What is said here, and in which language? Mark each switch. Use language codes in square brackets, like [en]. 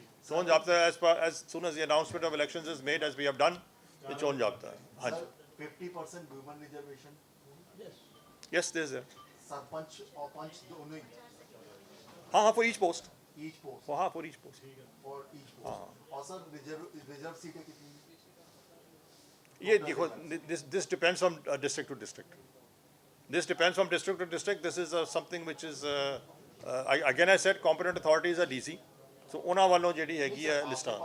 [en] ਚੋਣ ਜਾਬਤਾ as soon as the announcement of elections is made, as we have done, the [pa] ਚੋਣ ਜਾਬਤਾ ਹੈ। ਹਾਂਜੀ, [hi] 50% women reservation [en] yes there is there। [hi] Sarpanch और पंच दोनों ही [en] हाँ for each post, each post हाँ for each post। [hi] और [en] each post [hi] और सर रिजर्व सीटें कितनी ये देखो, [en] this depends from district to district। This depends from district to district। This is something which is again I said competent authorities are DC, so [pa] ਉਹਨਾਂ ਵੱਲੋਂ ਜਿਹੜੀ ਹੈਗੀ ਹੈ ਲਿਸਟਾਂ।